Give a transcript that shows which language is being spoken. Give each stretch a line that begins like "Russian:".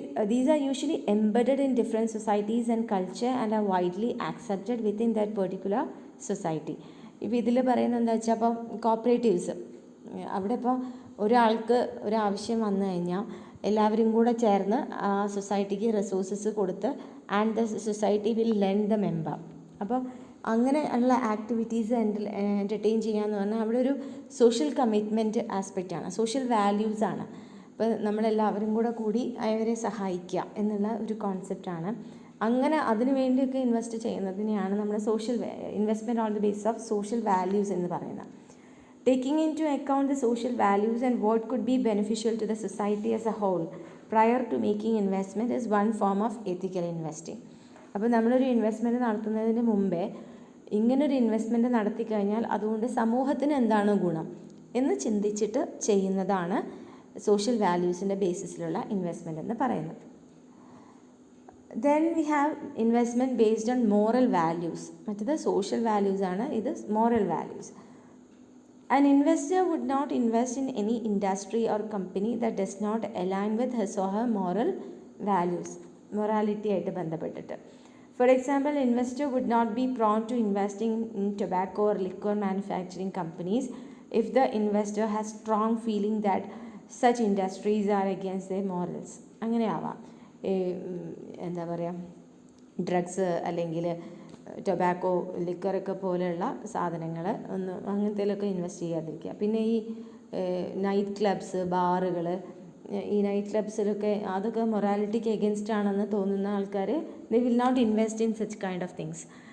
English: These are usually embedded in different societies and culture and are widely accepted within that particular society.
Malayalam: ഇപ്പോൾ ഇതിൽ പറയുന്നത് എന്താ വെച്ചാൽ, അപ്പോൾ കോപ്പറേറ്റീവ്സ്, അവിടെ ഇപ്പോൾ ഒരാൾക്ക് ഒരാവശ്യം വന്നു കഴിഞ്ഞാൽ എല്ലാവരും കൂടെ ചേർന്ന് ആ സൊസൈറ്റിക്ക് റിസോഴ്സസ് കൊടുത്ത്
English: And the society will lend the member.
Malayalam: അപ്പോൾ അങ്ങനെ ഉള്ള ആക്ടിവിറ്റീസ് എൻ്റർടൈൻ ചെയ്യാന്ന് പറഞ്ഞാൽ അവിടെ ഒരു സോഷ്യൽ കമ്മിറ്റ്മെൻറ്റ് ആസ്പെക്റ്റാണ്, സോഷ്യൽ വാല്യൂസാണ്. അപ്പോൾ നമ്മളെല്ലാവരും കൂടി അവരെ സഹായിക്കുക എന്നുള്ള ഒരു കോൺസെപ്റ്റാണ്. അങ്ങനെ അതിനു വേണ്ടിയൊക്കെ ഇൻവെസ്റ്റ് ചെയ്യുന്നതിനെയാണ് നമ്മൾ
English: investment on the basis of social values
Malayalam: എന്ന് പറയുന്നത്.
English: Taking into account the social values and what could be beneficial to the society as a whole prior to making investment is one form of ethical investing.
Malayalam: അപ്പോൾ നമ്മളൊരു investment നടത്തുന്നതിന് മുമ്പേ ഇങ്ങനൊരു investment നടത്തി കഴിഞ്ഞാൽ അതുകൊണ്ട് സമൂഹത്തിന് എന്താണ് ഗുണം എന്ന് ചിന്തിച്ചിട്ട് ചെയ്യുന്നതാണ് സോഷ്യൽ വാല്യൂസിൻ്റെ ബേസിസിലുള്ള ഇൻവെസ്റ്റ്മെൻറ്റ് എന്ന് പറയുന്നത്.
English: Then we have investment based on moral values.
Malayalam: മറ്റേത് സോഷ്യൽ വാല്യൂസ് ആണ്, ഇത് moral values.
English: An investor would not invest in any industry or company that does not align with his or her moral values.
Malayalam: Morality ആയിട്ട് ബന്ധപ്പെട്ടിട്ട്.
English: For example, investor would not be prone to investing in tobacco or liquor manufacturing companies if the investor has strong feeling that such industries are against their morals.
Malayalam: അങ്ങനെ ആവാം. എന്താ പറയുക, drugs അല്ലെങ്കിൽ tobacco, ലിക്കറൊക്കെ പോലെയുള്ള സാധനങ്ങൾ അങ്ങനത്തേലൊക്കെ invest ചെയ്യാതിരിക്കുക. പിന്നെ ഈ നൈറ്റ് ക്ലബ്സ്, ബാറുകൾ, ഈ നൈറ്റ് ക്ലബ്സിലൊക്കെ അതൊക്കെ മൊറാലിറ്റിക്ക് എഗൻസ്റ്റ് ആണെന്ന് തോന്നുന്ന ആൾക്കാർ
English: They will not invest in such kind of things.